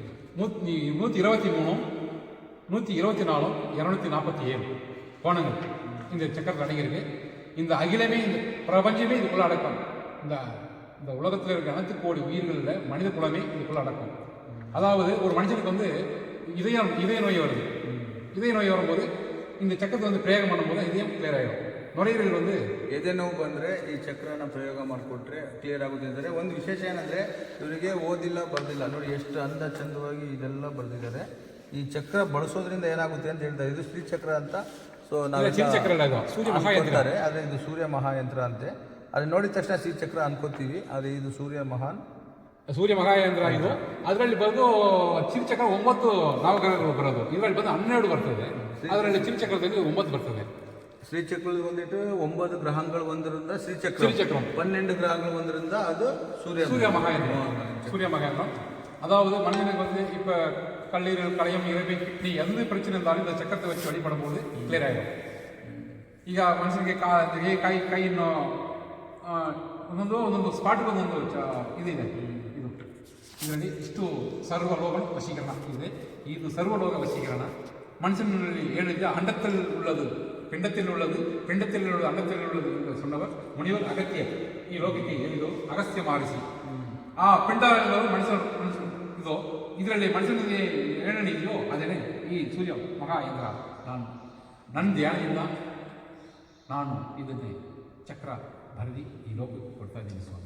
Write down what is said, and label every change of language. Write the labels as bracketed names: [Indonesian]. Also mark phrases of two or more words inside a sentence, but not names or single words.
[Tamil] 123 124 247 கோணங்கள் இந்த சக்கரத்தில் அடங்கியிருக்கு. இந்த அகிலமே, இந்த பிரபஞ்சமே இதுக்குள்ள அடக்கம். இந்த உலகத்தில் இருக்க அனைத்து கோடி உயிர்களில் மனித குலமே இதுக்குள்ள அடக்கம். அதாவது ஒரு மனுஷனுக்கு வந்து இதய நோய் வருது. இதய நோய் வரும்போது இந்த சக்கரத்தை வந்து பிரயோகம் பண்ணும்போது இதயம் கிளியர் ஆகிடும். ನೊರೆಯೀರಲು ಒಂದು [Kannada] ಎದೆ ನೋವು ಬಂದರೆ ಈ ಚಕ್ರನ ಪ್ರಯೋಗ ಮಾಡಿಕೊಟ್ರೆ ಕ್ಲಿಯರ್ ಆಗುತ್ತೆ ಅಂತಾರೆ. ಒಂದು ವಿಶೇಷ ಏನಂದರೆ, ಇವರಿಗೆ ಓದಿಲ್ಲ ಬರ್ದಿಲ್ಲ, ನೋಡಿ ಎಷ್ಟು ಅಂದ ಚಂದವಾಗಿ ಇದೆಲ್ಲ ಬರೆದಿದ್ದಾರೆ. ಈ ಚಕ್ರ ಬಳಸೋದ್ರಿಂದ ಏನಾಗುತ್ತೆ ಅಂತ ಹೇಳ್ತಾರೆ. ಇದು ಶ್ರೀ ಚಕ್ರ ಅಂತ. ಸೊ ನಾವು ಅನ್ಕೊತಾರೆ, ಆದರೆ ಇದು ಸೂರ್ಯ ಮಹಾಯಂತ್ರ ಅಂತೆ. ಅದು ನೋಡಿದ ತಕ್ಷಣ ಶ್ರೀ ಚಕ್ರ ಅನ್ಕೋತೀವಿ, ಆದರೆ ಇದು ಸೂರ್ಯ ಮಹಾಯಂತ್ರ. ಇದು ಅದರಲ್ಲಿ ಬಂದು ಚಿರಚಕ್ರ 9 ನವಗ್ರಹಗಳು ಬರೋದು. ಇದರಲ್ಲಿ ಬಂದು 12 ಬರ್ತದೆ. ಅದರಲ್ಲಿ ಚಿರಚಕ್ರದಲ್ಲಿ 9 ಬರ್ತದೆ. ಶ್ರೀಚಕ್ರದ ಬಂದಿಟ್ಟು 9 ಗ್ರಹಗಳು ಒಂದರಿಂದ ಶ್ರೀಚಕ್ರ, 12 ಗ್ರಹಗಳು ಒಂದರಿಂದ [Tamil] அது சூரிய மகாயந்திரம். அதாவது மனிதனுக்கு வந்து இப்போ கல்லீரல், களையம், இரைப்பை, கிட்னி எந்த பிரச்சனை இருந்தாலும் இந்த சக்கரத்தை வச்சு வழிபடும்போது [Kannada] ಕ್ಲಿಯರ್ ಆಗಿದೆ. ಈಗ ಮನುಷ್ಯನಿಗೆ ಕೈ ಇನ್ನು ಒಂದೊಂದು ಸ್ಪಾಟ್ಗೆ ಒಂದೊಂದು ಇದಿದೆ. ಇದರಲ್ಲಿ ಇಷ್ಟು ಸರ್ವಲೋಕ ವಶೀಕರಣ ಇದೆ. ಇದು ಸರ್ವಲೋಕ ವಶೀಕರಣ. [Tamil] மனுஷனில் ஏழுது அண்டத்தில் உள்ளது, பிண்டத்தில் உள்ளது, பிண்டத்தில் உள்ளது, அண்டத்தில் உள்ளது என்று சொன்னவர் முனிவர் அகத்தியர். [Kannada] ಈ ಲೋಕಕ್ಕೆ ಏನಿದು ಅಗಸ್ತ್ಯ ಮಹರ್ಷಿ. ಆ ಪಿಂಡ ಎನ್ನುವುದು ಮನುಷ್ಯ ಇದು. ಇದರಲ್ಲಿ ಮನುಷ್ಯನಿಗೆ ಏನೇನಿದೆಯೋ ಅದೇನೆ ಈ ಸೂರ್ಯ ಮಹಾಯಂತ್ರ. ನನ್ನ ಧ್ಯಾನದಿಂದ ನಾನು ಇದನ್ನೇ ಚಕ್ರ ಬರೆದಿ ಈ ಲೋಕಕ್ಕೆ ಕೊಡ್ತಾ ಇದ್ದೀನಿ ಸ್ವಾಮಿ.